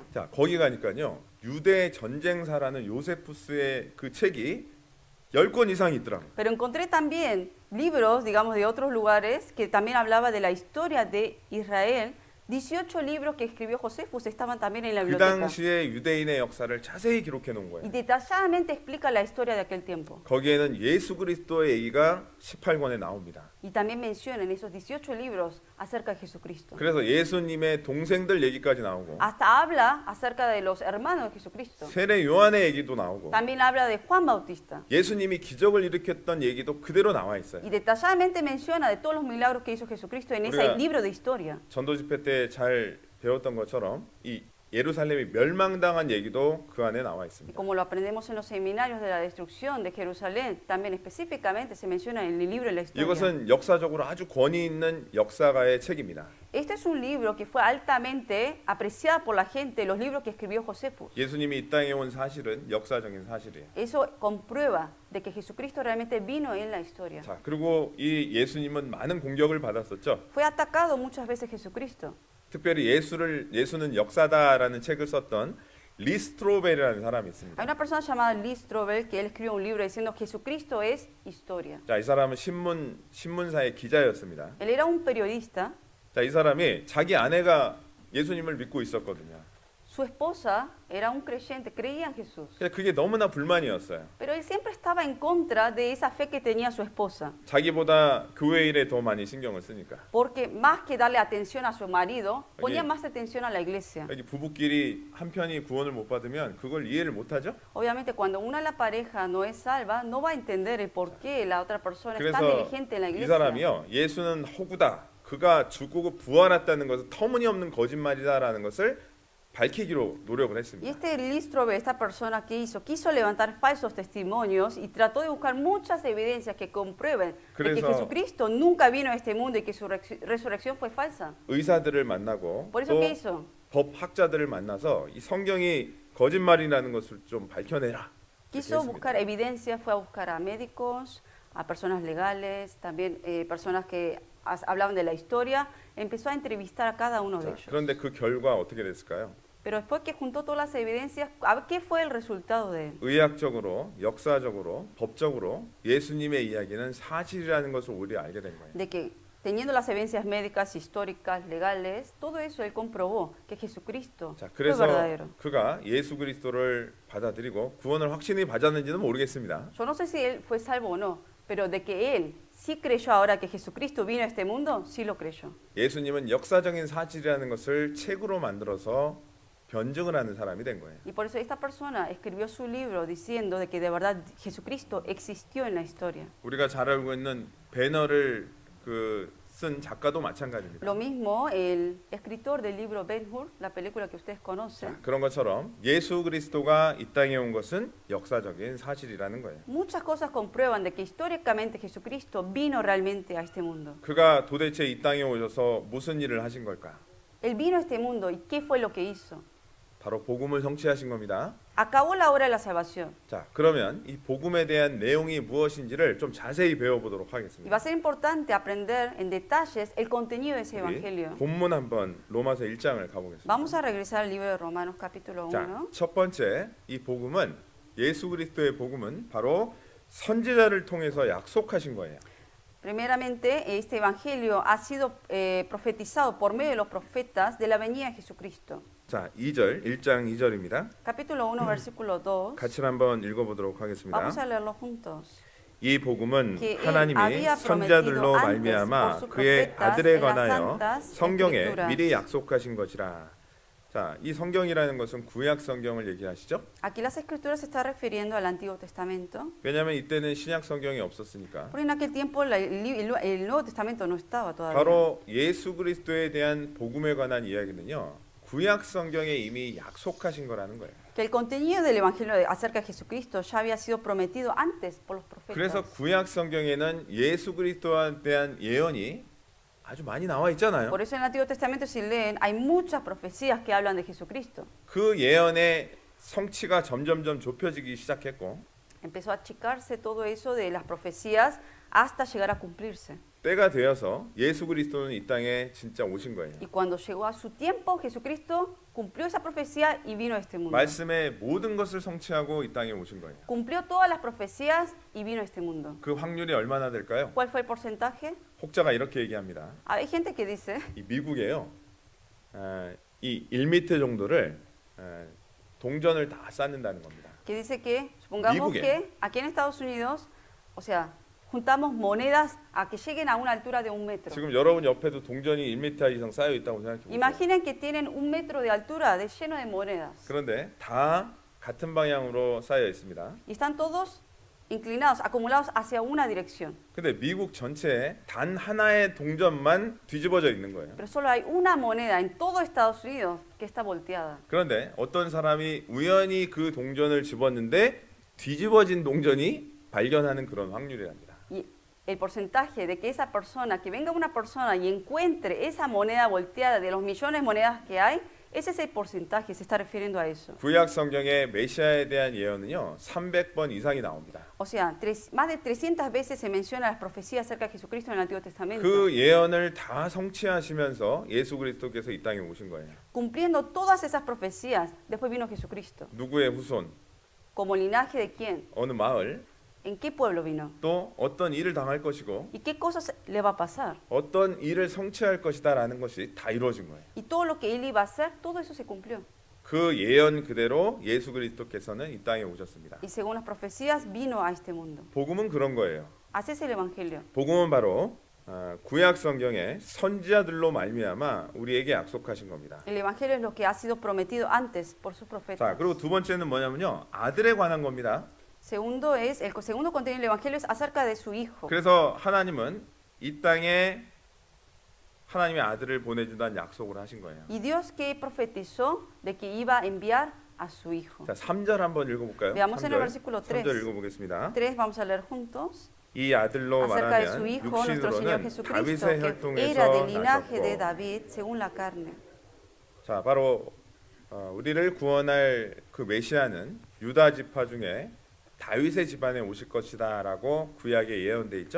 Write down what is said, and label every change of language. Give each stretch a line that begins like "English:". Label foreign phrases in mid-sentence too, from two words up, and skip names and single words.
Korean: 자, 거기 가니까요. 유대 전쟁사라는 요세푸스의 그 책이 10권 이상 있더라고요.
Spanish: Pero encontré también libros, digamos, de otros lugares que también hablaba de la historia de Israel. 18 libros que escribió Josefus estaban también en la
Korean: 그
Spanish: biblioteca.
Korean: 당시에 유대인의 역사를 자세히 기록해 놓은
Spanish: Y
Korean: 거예요.
Spanish: detalladamente explica la historia de aquel tiempo.
Korean: 거기에는 예수 그리스도의 얘기가 18권에 나옵니다.
Spanish: Y también menciona en esos 18 libros acerca de Jesucristo.
Korean: 그래서 예수님의 동생들 얘기까지 나오고
Spanish: Hasta habla acerca de los hermanos de Jesucristo.
Korean: 세례 요한의 얘기도 나오고
Spanish: También habla de Juan Bautista.
Korean: 예수님이 기적을 일으켰던 얘기도 그대로 나와 있어요.
Spanish: Y detalladamente menciona de todos los milagros que hizo Jesucristo en ese
Korean: 우리가
Spanish: libro de historia.
Korean: 전도 집회 때 잘 배웠던 것처럼 이 예루살렘이 멸망당한 얘기도 그 안에 나와
Spanish: Y
Korean: 있습니다.
Spanish: como lo aprendemos en los seminarios de la destrucción de Jerusalén, también específicamente se menciona en el libro de la historia.
Korean: 이것은 역사적으로 아주 권위 있는 역사가의 책입니다.
Spanish: Este es un libro que fue altamente apreciado por la gente, los libros que escribió Josefo.
Korean: 예수님이 이 땅에 온 사실은 역사적인 사실이에요.
Spanish: Eso comprueba de que Jesucristo realmente vino en la historia.
Korean: 자, 그리고 이 예수님은 많은 공격을 받았었죠.
Spanish: Fue atacado muchas veces Jesucristo.
Korean: 특별히 예수는 역사다라는 책을 썼던 리스트로벨이라는 사람이 있습니다.
Spanish: Hay una persona llamada Lee Strobel que él escribió un libro diciendo Jesucristo es historia.
Korean: 자, 이 사람은 신문사의 기자였습니다.
Spanish: Él era un periodista.
Korean: 자, 이 사람이 자기 아내가 예수님을 믿고 있었거든요.
Spanish: Su esposa era un creyente, creía en Jesús.
Korean: 근데 그게 너무나 불만이었어요.
Spanish: Pero él siempre estaba en contra de esa fe que tenía su esposa.
Korean: 자기보다 교회 일에 더 많이 신경을 쓰니까.
Spanish: Porque más que darle atención a su marido, ponía Oye. más atención a la iglesia.
Korean: 여기 부부끼리 한 편이 구원을 못 받으면 그걸 이해를 못 하죠?
Spanish: Obviamente, cuando una de la pareja no es salva, no va a entender el por qué la otra persona es tan
Korean: 그래서
Spanish: diligente en la
Korean: 이
Spanish: iglesia.
Korean: 사람이요. 예수는 허구다. 그가 죽고 부활했다는 것은 터무니없는 거짓말이다라는 것을 밝히기로 노력을
Spanish: Y
Korean: 했습니다.
Spanish: este Lee Strobel, esta persona que quiso levantar falsos testimonios y trató de buscar muchas evidencias que comprueben de que
Korean: 그래서-
Spanish: Jesucristo nunca vino a este mundo y que su resurrección fue falsa.
Korean: 의사들을 만나고
Spanish: Por eso,
Korean: 또
Spanish: ¿qué hizo?
Korean: 법학자들을 만나서 이 성경이 거짓말이라는 것을 좀 밝혀내라.
Spanish: Quiso
Korean: 그렇게
Spanish: buscar
Korean: 했습니다.
Spanish: evidencia, fue a buscar a médicos, a personas legales, también personas que hablaban de la historia, empezó a entrevistar a cada uno de
Korean: 자,
Spanish: ellos.
Korean: 그런데 그 결과 어떻게 됐을까요?
Spanish: Pero después que juntó todas las evidencias, ¿qué fue el resultado de él?
Korean: 의학적으로, 역사적으로, 법적으로 예수님의 이야기는 사실이라는 것을 우리가 알게 된 거예요.
Spanish: De que teniendo las evidencias médicas, históricas, legales, todo eso él comprobó que Jesucristo
Korean: 자,
Spanish: fue
Korean: 그래서
Spanish: verdadero.
Korean: 그가 예수 그리스도를 받아들이고 구원을 확신히 받았는지는 모르겠습니다.
Spanish: Yo no sé si él fue salvo o no, pero de que él sí creyó ahora que Jesucristo vino a este mundo, sí lo creyó.
Korean: 예수님은 역사적인 사실이라는 것을 책으로 만들어서 변증을 하는 사람이 된 거예요.
Spanish: Y por eso esta persona escribió su libro diciendo de que de verdad Jesucristo existió en la historia.
Korean: 우리가 잘 알고 있는 배너를 쓴 작가도 마찬가지입니다.
Spanish: Lo mismo el escritor del libro Ben-Hur, la película que ustedes conocen.
Korean: 자, 그런 것처럼 예수 그리스도가 이 땅에 온 것은 역사적인 사실이라는 거예요.
Spanish: Muchas cosas comprueban de que históricamente Jesucristo vino realmente a este mundo.
Korean: 그가 도대체 이 땅에 오셔서 무슨 일을 하신 걸까?
Spanish: Él vino a este mundo y ¿qué fue lo que hizo?
Korean: 바로 복음을 성취하신 겁니다.
Spanish: Acabó la obra de la salvación.
Korean: 자, 그러면 이 복음에 대한 내용이 무엇인지를 좀 자세히 배워보도록
Spanish: Y va
Korean: 하겠습니다.
Spanish: a ser importante aprender en detalles el contenido de ese
Korean: 우리
Spanish: evangelio.
Korean: 본문 한번 로마서 1장을 가보겠습니다.
Spanish: Vamos a regresar al libro de Romanos capítulo
Korean: 자,
Spanish: 1.
Korean: 첫 번째 이 복음은 예수 그리스도의 복음은 바로 선지자를 통해서 약속하신 거예요.
Spanish: Primeramente, este evangelio ha sido profetizado por medio de los profetas de la venida de Jesucristo.
Korean: 자, 1장 2절입니다.
Spanish: Capítulo 1, versículo 2.
Korean: 같이 한번 읽어보도록 하겠습니다.
Spanish: Vamos a leerlo juntos.
Korean: 이 복음은
Spanish: que él
Korean: 하나님이
Spanish: había
Korean: 선지자들로
Spanish: prometido antes
Korean: 말미암아
Spanish: por sus
Korean: 그의
Spanish: profetas
Korean: 아들에
Spanish: en las
Korean: 관하여
Spanish: santas
Korean: 성경에
Spanish: escrituras.
Korean: 미리 약속하신 것이라. 자, 이 성경이라는 것은 구약 성경을 얘기하시죠?
Spanish: Aquí las escrituras se está refiriendo al Antiguo Testamento,
Korean: 왜냐하면 이때는 신약 성경이 없었으니까.
Spanish: porque en aquel tiempo el Nuevo Testamento no estaba todavía.
Korean: 바로 예수 그리스도에 대한 복음에 관한 이야기는요, 구약 성경에 이미 약속하신 거라는 거예요.
Spanish: Que el contenido del Evangelio acerca de Jesucristo ya había sido prometido antes por los
Korean: 그래서
Spanish: profetas.
Korean: 구약 성경에는 예수 그리스도에 대한 예언이 아주 많이 나와 있잖아요.
Spanish: Por eso en el Antiguo Testamento, si leen, hay muchas profecías que hablan de Jesucristo.
Korean: 그 예언의 성취가 점점점 좁혀지기 시작했고,
Spanish: Empezó a achicarse todo eso de las profecías hasta llegar a cumplirse.
Korean: 때가 되어서 예수 그리스도는 이 땅에 진짜 오신 거예요.
Spanish: Y cuando llegó a su tiempo, Jesucristo cumplió esa profecía y vino a este mundo.
Korean: 말씀의 모든 것을 성취하고 이 땅에 오신 거예요.
Spanish: Cumplió todas las profecías y vino a este mundo.
Korean: 그 확률이 얼마나 될까요?
Spanish: ¿Cuál fue el porcentaje?
Korean: 혹자가 이렇게 얘기합니다.
Spanish: Hay gente que dice
Korean: 이 미국에요, 이 1m 정도를 동전을 다 쌓는다는 겁니다.
Spanish: que dice que, supongamos
Korean: 미국에.
Spanish: que aquí en Estados Unidos, o sea, juntamos monedas a que lleguen a una altura de 1 metro.
Korean: 지금 여러분 옆에도 동전이 1m 이상 쌓여 있다고 생각해 보세요.
Spanish: Imaginen que tienen 1 metro de altura lleno de monedas
Korean: 그런데 다 같은 방향으로 쌓여 있습니다.
Spanish: y están todos inclinados, acumulados hacia una dirección.
Korean: 근데 미국 전체에 단 하나의 동전만 뒤집어져 있는 거예요.
Spanish: Pero solo hay una moneda en todo Estados Unidos que está volteada.
Korean: 그런데 어떤 사람이 우연히 그 동전을 집었는데 뒤집어진 동전이 발견하는 그런 확률이랍니다.
Spanish: Y el porcentaje de que esa persona, que venga una persona y encuentre esa moneda volteada de los millones de monedas que hay, ese es el porcentaje, se está refiriendo a eso.
Korean: 구약 성경의 메시아에 대한 예언은요, 300번 이상이 나옵니다.
Spanish: O sea, más de 300 veces se menciona las profecías acerca de Jesucristo en el Antiguo Testamento.
Korean: 그 예언을 다 성취하시면서 예수 그리스도께서 이 땅에 오신 거예요.
Spanish: Cumpliendo todas esas profecías, después vino Jesucristo.
Korean: 누구의 후손,
Spanish: ¿Como linaje de quién?
Korean: 어느 마을,
Spanish: ¿En qué pueblo vino?
Korean: 또 어떤 일을 당할 것이고
Spanish: ¿Y qué cosas le va a pasar?
Korean: 어떤 일을 성취할 것이다라는 것이 다 이루어진 거예요.
Spanish: Y todo lo que él iba a hacer, todo eso se cumplió.
Korean: 그 예언 그대로 예수 그리스도께서는 이 땅에 오셨습니다.
Spanish: Y según las profecías, vino a este mundo.
Korean: 복음은 그런 거예요.
Spanish: Así es el Evangelio.
Korean: 복음은 바로 구약 성경의 선지자들로 말미암아 우리에게 약속하신 겁니다.
Spanish: El Evangelio es lo que ha sido prometido antes por sus
Korean: 자,
Spanish: profetas.
Korean: 그리고 두 번째는 뭐냐면요, 아들에 관한 겁니다.
Spanish: Segundo es, el segundo contenido del Evangelio es acerca de su Hijo.
Korean: 그래서 하나님은 이 땅에 하나님의 아들을 보내준다는 약속을 하신 거예요.
Spanish: Y Dios que profetizó de que iba a enviar a su Hijo.
Korean: 자, 3절 한번 읽어볼까요?
Spanish: Veamos en el
Korean: 3절,
Spanish: versículo 3.
Korean: 3절 읽어보겠습니다.
Spanish: 3 vamos a leer juntos.
Korean: 이 아들로
Spanish: Acerca de su
Korean: 말하면
Spanish: Hijo, nuestro Señor
Korean: 육신으로는
Spanish: Jesucristo,
Korean: 다윗의
Spanish: que
Korean: 혈통에서
Spanish: era del linaje de
Korean: 나셨고,
Spanish: David según la carne.
Korean: 자, 바로 우리를 구원할 그 메시아는 유다 지파 중에 다윗의 집안에 오실 것이다라고 구약에 예언돼 있죠.